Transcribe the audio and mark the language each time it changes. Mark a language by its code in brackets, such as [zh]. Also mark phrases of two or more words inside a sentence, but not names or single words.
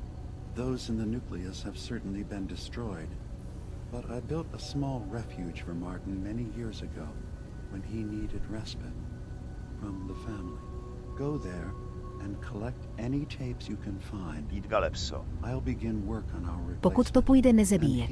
[en] Those in the nucleus have certainly been destroyed. But I built a small refuge for Martin many years ago when he needed respite from the family. Go there and collect any tapes you can find. Jídka lepso. I'll begin work on our replacement. [cs] Pokud to půjde, [en] And [cs] nezabíjet.